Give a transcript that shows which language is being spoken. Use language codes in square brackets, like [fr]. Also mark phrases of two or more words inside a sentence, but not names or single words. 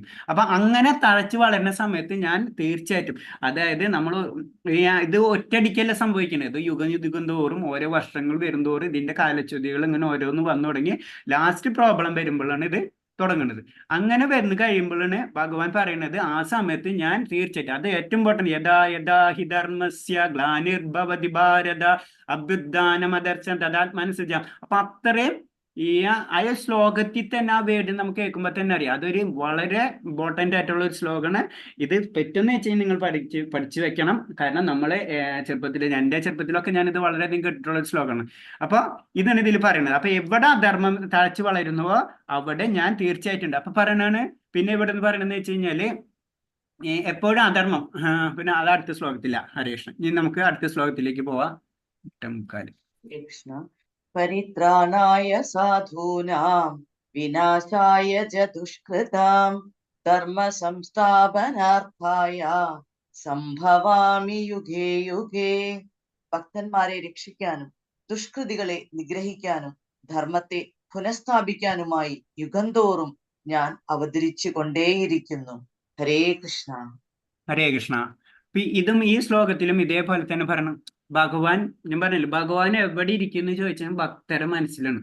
[ml] അപ്പൊ അങ്ങനെ തഴച്ചു വളരുന്ന സമയത്ത് ഞാൻ തീർച്ചയായിട്ടും, അതായത് നമ്മൾ ഇത് ഒറ്റയടിക്കല്ല സംഭവിക്കുന്നത്. ഇത് യുഗം തോറും ഓരോ വർഷങ്ങൾ വരുംതോറും ഇതിന്റെ കാലച്യുതികൾ ഇങ്ങനെ ഓരോന്ന് വന്നു തുടങ്ങി [en] last problem [ml] വരുമ്പോഴാണ് ഇത് തുടങ്ങുന്നത്. അങ്ങനെ വരുന്ന കഴിയുമ്പോഴാണ് ഭഗവാൻ പറയുന്നത് ആ സമയത്ത് ഞാൻ തീർച്ചയായിട്ടും, അത് ഏറ്റവും ഇമ്പോർട്ടൻറ്റ്, [sa] യഥാ യഥാ ഹി ധർമ്മസ്യ ഗ്ലാനിർഭവതി ഭാരത അഭ്യുത്ഥാനമദർശനം തദാത്മാനുസൃജ. [ml] അപ്പൊ അത്രയും ആ ശ്ലോകത്തിൽ തന്നെ ആ വേർഡ് നമുക്ക് കേൾക്കുമ്പോൾ തന്നെ അറിയാം അതൊരു വളരെ ഇമ്പോർട്ടൻ്റ് ആയിട്ടുള്ള ഒരു ശ്ലോകമാണ്. ഇത് പറ്റുന്ന വെച്ച് കഴിഞ്ഞാൽ നിങ്ങൾ പഠിച്ചു വെക്കണം. കാരണം നമ്മളെ എൻ്റെ ചെറുപ്പത്തിലൊക്കെ ഞാനിത് വളരെയധികം കേട്ടിട്ടുള്ള ഒരു ശ്ലോകമാണ്. അപ്പൊ ഇതാണ് ഇതിൽ പറയുന്നത്. അപ്പൊ എവിടെ അധർമ്മം തഴച്ചു വളരുന്നുവോ അവിടെ ഞാൻ തീർച്ചയായിട്ടുണ്ട്. അപ്പൊ പറയണാണ്. പിന്നെ ഇവിടെ നിന്ന് പറയണെന്ന് വെച്ച് കഴിഞ്ഞാല് എപ്പോഴും അധർമ്മം, പിന്നെ അത് അടുത്ത ശ്ലോകത്തില്ല. ഹരേ കൃഷ്ണ. ഇനി നമുക്ക് അടുത്ത ശ്ലോകത്തിലേക്ക് പോവാം. കൃഷ്ണ. [sa] പരിത്രാണായ സാധൂനാം വിനാശായ ച ദുഷ്കൃതാം ധർമ്മ സംസ്ഥാപനാർത്ഥായ സംഭവാമി യുഗേ യുഗേ. [ml] ഭക്തന്മാരെ രക്ഷിക്കാനും ദുഷ്കൃതികളെ നിഗ്രഹിക്കാനും ധർമ്മത്തെ പുനഃസ്ഥാപിക്കാനുമായി യുഗം തോറും ഞാൻ അവതരിച്ചു കൊണ്ടേയിരിക്കുന്നു. ഹരേ കൃഷ്ണ. ഹരേ കൃഷ്ണ. ഇതും ഈ ശ്ലോകത്തിലും ഇതേപോലെ തന്നെ പറയണം. ഭഗവാൻ, ഞാൻ പറഞ്ഞില്ല, ഭഗവാൻ എവിടെ ഇരിക്കുന്നു ചോദിച്ചാൽ ഭക്തരെ മനസ്സിലാണ്.